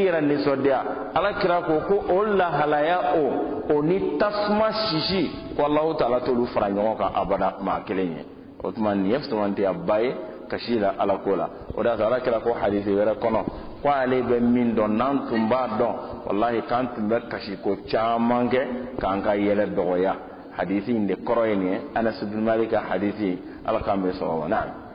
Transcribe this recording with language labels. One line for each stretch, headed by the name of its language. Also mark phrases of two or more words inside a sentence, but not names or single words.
Bambara: yɛrɛ nisɔndiya ala kira ko o lahalaya o ni tasuma sisi ko Allahu taala t'olu fara ɲɔgɔn kan abada maa kelen ye o tuma nin ye samantiyaba ye kasi la ala ko la o de y'a to ala kira ko hadisi wɛrɛ kɔnɔ ko ale bɛ min dɔn n'an tun b'a dɔn walahi k'an tun bɛ kasi ko caman kɛ k'an ka yɛlɛ dɔgɔya hadisi in de kɔrɔ ye nin ye Anas ibn Malik ka hadisi ala k'an bɛ sɔgɔma naam.